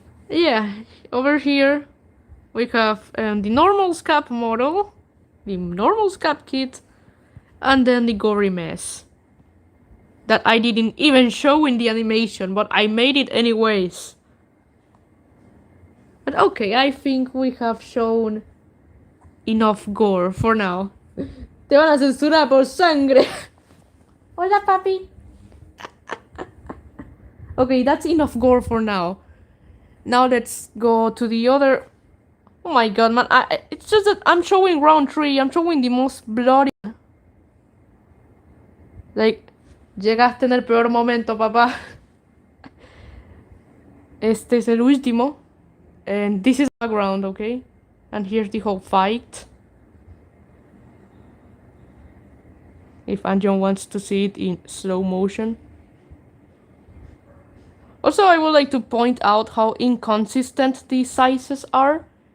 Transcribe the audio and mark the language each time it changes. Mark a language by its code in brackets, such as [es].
[en] Yeah, over here we have the normal Scap model, the normal Scap kit, and then the gory mess. That I didn't even show in the animation, but I made it anyways. But okay, I think we have shown enough gore for now. [es] Te van a censurar por sangre. Hola, papi. [en] Okay, that's enough gore for now. Now let's go to the other. Oh my god, man. It's just that I'm showing round 3. I'm showing the most bloody. Like, [es] llegaste en el peor momento, papá. Este es el último. [en] And this is the background, okay? And here's the whole fight. If Anjon wants to see it in slow motion. Also, I would like to point out how inconsistent these sizes are.